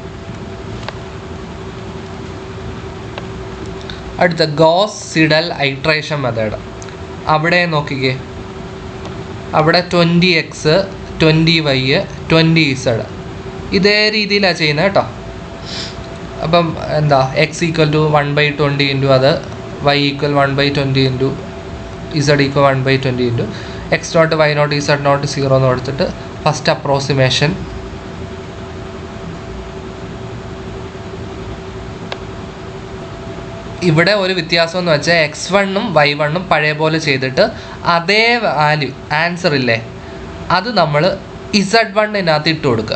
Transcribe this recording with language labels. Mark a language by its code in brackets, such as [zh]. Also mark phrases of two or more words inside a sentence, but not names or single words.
[en] അടുത്ത Gauss Seidel iteration method. [ml] അവിടെ നോക്കിക്കേ, അവിടെ 20x 20y 20z ഇതേ രീതിയിലാണ് ചെയ്യുന്നത് കേട്ടോ. അപ്പം എന്താ? x = 1/20 × അത്, y = 1/20 × z = 1/20 × x0 y0 z0 0 എന്ന് കൊടുത്തിട്ട് [en] first approximation [ml] ഇവിടെ ഒരു വ്യത്യാസം എന്ന് വെച്ചാൽ x1-ഉം y1-ഉം പഴയ പോലെ ചെയ്തിട്ട് അതേ [en] value answer [ml] ഇല്ലേ അത് നമ്മൾ z1-നകത്ത് ഇട്ട് കൊടുക്കുക.